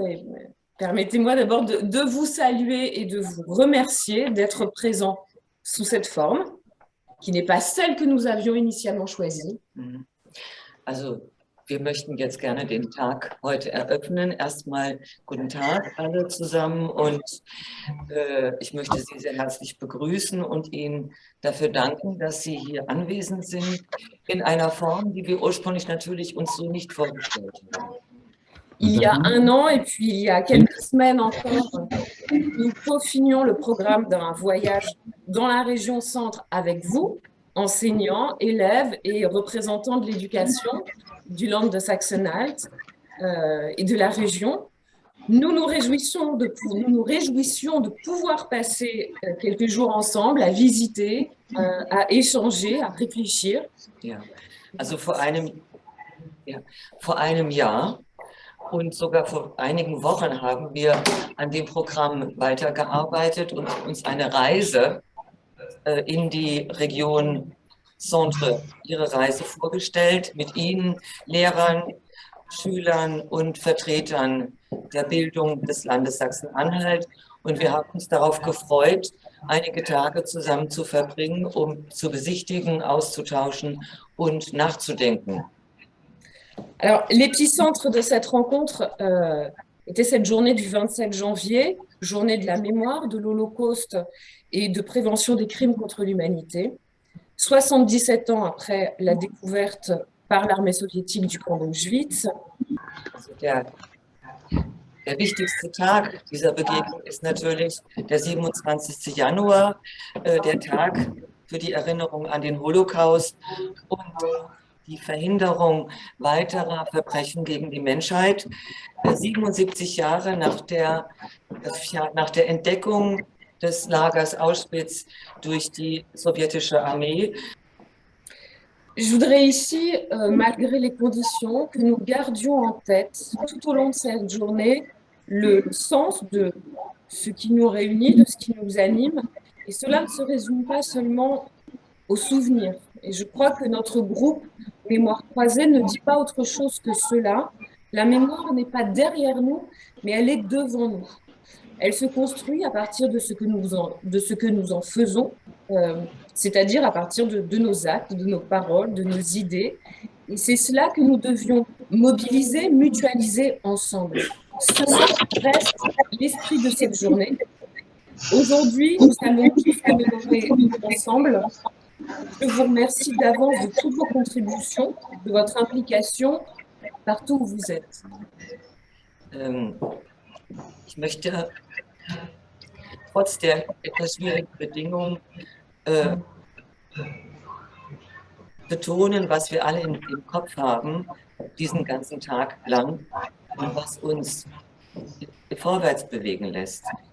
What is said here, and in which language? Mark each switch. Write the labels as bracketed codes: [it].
[fr] Et permettez-moi d'abord de vous saluer et de vous remercier d'être présents sous cette forme, qui n'est pas celle que nous avions initialement choisie. Mhm. [de] Also, wir möchten jetzt gerne den Tag heute eröffnen. Erstmal guten Tag alle zusammen und ich möchte Sie sehr herzlich begrüßen und Ihnen dafür danken, dass Sie hier anwesend sind in einer Form, die wir ursprünglich natürlich uns so nicht vorgestellt haben. [fr] Il y a un an et puis il y a quelques semaines encore, nous peaufinions le programme d'un voyage dans la région centre avec vous, enseignants, élèves et représentants de l'éducation du Land de Saxe-Anhalt et de la région. Nous nous réjouissions de pouvoir passer quelques jours ensemble à visiter, à échanger, à réfléchir. [de] Ja, also vor einem Jahr und sogar vor einigen Wochen haben wir an dem Programm weitergearbeitet und uns eine Reise in die Region Centre, ihre Reise vorgestellt mit Ihnen, Lehrern, Schülern und Vertretern der Bildung des Landes Sachsen-Anhalt. Und wir haben uns darauf gefreut, einige Tage zusammen zu verbringen, um zu besichtigen, auszutauschen und nachzudenken. [fr] Alors, l'épicentre de cette rencontre était cette journée du 27 janvier, journée de la mémoire de l'Holocauste et de prévention des crimes contre l'humanité. 77 ans après la découverte par l'armée soviétique du camp d'Auschwitz. [de] Also der wichtigste Tag dieser Begegnung ist natürlich der 27. Januar, der Tag für die Erinnerung an den Holocaust und die Verhinderung weiterer Verbrechen gegen die Menschheit. 77 Jahre nach der Entdeckung des Lagers Auschwitz durch die sowjetische Armee. [fr] Je voudrais ici, malgré les conditions, que nous gardions en tête tout au long de cette journée le sens de ce qui nous réunit, de ce qui nous anime. Et cela ne se résume pas seulement aux souvenirs. Et je crois que notre groupe Mémoire croisée ne dit pas autre chose que cela. La mémoire n'est pas derrière nous, mais elle est devant nous. Elle se construit à partir de ce que nous en faisons, c'est-à-dire à partir de nos actes, de nos paroles, de nos idées. Et c'est cela que nous devions mobiliser, mutualiser ensemble. Cela reste l'esprit de cette journée. Aujourd'hui, nous allons tous commémorer ensemble. Je vous remercie d'avance de toutes vos contributions, de votre implication partout où vous êtes. [de] Ich möchte trotz der etwas schwierigen Bedingungen betonen, was wir alle im Kopf haben, diesen ganzen Tag lang und was uns vorwärts bewegen lässt.